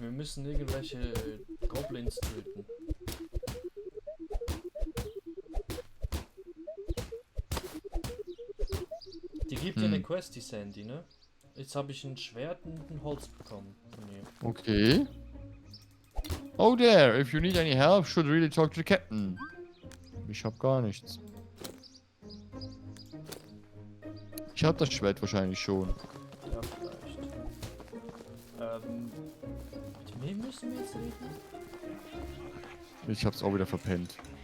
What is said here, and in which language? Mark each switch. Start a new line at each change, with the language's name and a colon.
German: Wir müssen irgendwelche Goblins töten. Die gibt dir eine Quest, die Sandy, ne? Jetzt habe ich ein Schwert und ein Holz bekommen von ihr. Okay.
English: Oh there, if you need any help, should really talk to the captain.
German: Ich hab gar nichts. Ich hab das Schwert wahrscheinlich schon. Ja, vielleicht. Mit wem müssen wir jetzt reden? Ich hab's auch wieder verpennt.